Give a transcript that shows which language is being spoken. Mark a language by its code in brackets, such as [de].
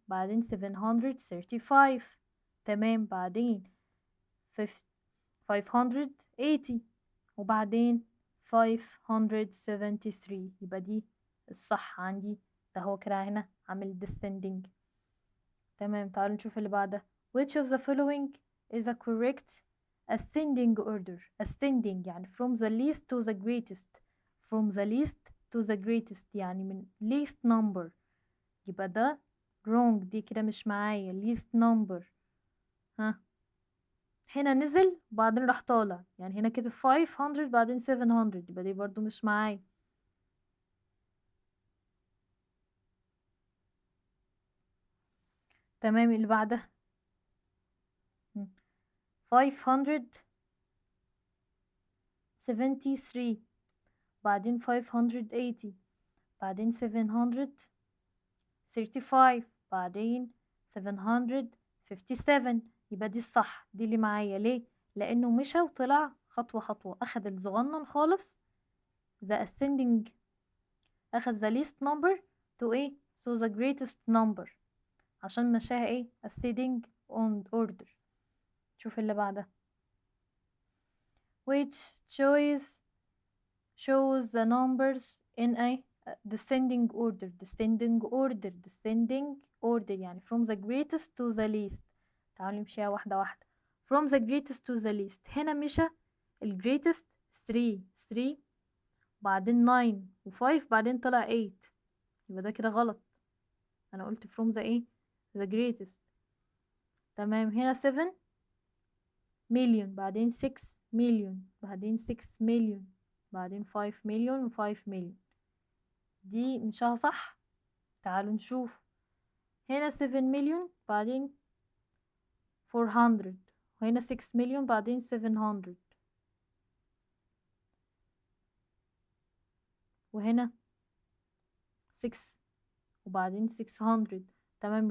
[ar] بعدين 735. تمام. بعدين 580 وبعدين 573. يبقى دي الصح عندي. ده هو كده هنا عامل descending. تمام. تعالوا نشوف اللي بعدها. [en] which of the following is a correct ascending order؟ ascending [ar] يعني [en] from the least to the greatest. from the least to the greatest [ar] يعني من [en] least number. [ar] يبقى ده wrong. دي كده مش معايا least number. هنا نزل وبعدين راح طالع، يعني هنا كده 500 بعدين 700. يبقى دي برضو مش معايا. تمام. اللي بعدها 573 بعدين 580 بعدين 735 بعدين 757. يبقى دي الصح، دي اللي معايا. ليه؟ لأنه مشى وطلع خطوة خطوة، أخد الصغنن خالص the ascending، أخد [en] the least number to [ar] إيه [en] so the greatest number، [ar] عشان مشاها إيه ascending on order. شوف اللي بعدها. [en] which choice shows the numbers in a descending order. descending order descending order [ar] يعني [en] from the greatest to the least. [ar] تعالوا نمشيها واحدة واحدة. [en] from the greatest to the least، [ar] هنا مشى ال greatest 3 بعدين 9 و5 بعدين طلع 8، يبقى ده كده غلط. أنا قلت [en] from the إيه the greatest. [ar] تمام. هنا 7 مليون بعدين 6 مليون بعدين 6 مليون بعدين 5 مليون و5 مليون، دي مشاها صح. تعالوا نشوف. هنا 7 مليون بعدين 400 وهنا 6 مليون بعدين 700 وهنا 6 وبعدين 600. تمام.